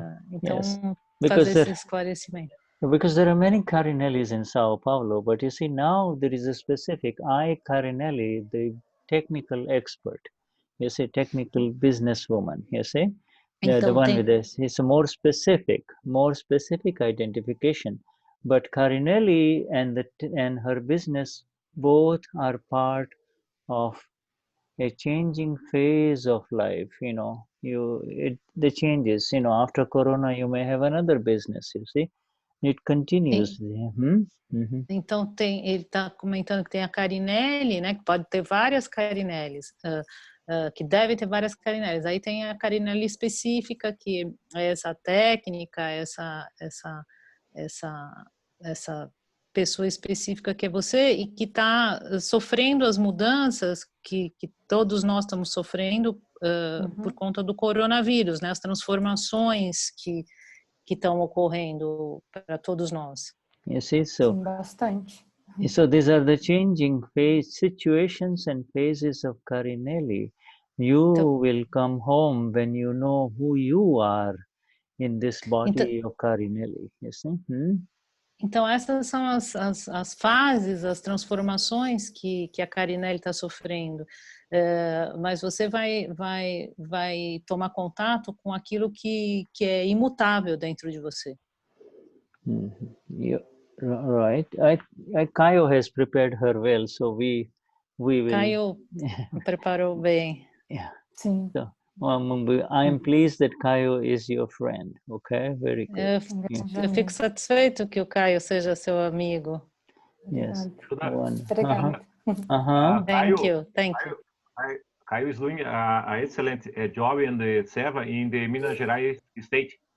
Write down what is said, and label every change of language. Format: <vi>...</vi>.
<pt>Então fazer esse esclarecimento.</pt> <en>Because there are many Carinellis in Sao Paulo, but you see now there is a specific I, Carinelli, the technical expert, you see, technical businesswoman, you see. Yeah, the</en> <pt>Então,</pt> <en>one with this. It's a more specific identification. But Carinelli and her business both are part of a changing phase of life. You know, the changes. You know, after Corona, you may have another business. You see, it continues.</en> <pt>Então, ele está comentando que tem a Carinelli, né, que pode ter várias Carinellis, que deve ter várias Carinellis. Aí tem a Carinelli específica, que é essa técnica, essa pessoa específica que é você e que está sofrendo as mudanças que todos nós estamos sofrendo por conta do coronavírus, né, as transformações que estão ocorrendo para todos nós.</pt> <en>You see, so</en> <pt>Sim, bastante.</pt> <en>So these are the changing situations and phases of Carinelli. You will come home when you know who you are in this body of Carinelli. You see?</en> <pt>Então essas são as fases, as transformações que a Carinelli está sofrendo. Mas você vai tomar contato com aquilo que é imutável dentro de você.</pt> <en>Right. Caio has prepared her well, so we will.</en> <pt>Caio preparou bem.</pt> <en>Yeah.</en> <pt>Sim.</pt> <en>So, I am pleased that Caio is your friend. Okay, very good.</en> <pt>Eu fico satisfeito que o Caio seja seu amigo.</pt> <en>Yes.</en> <pt>Obrigada.</pt> <en>Thank you. Caio is doing an excellent job in the Seva in the Minas Gerais state.</en>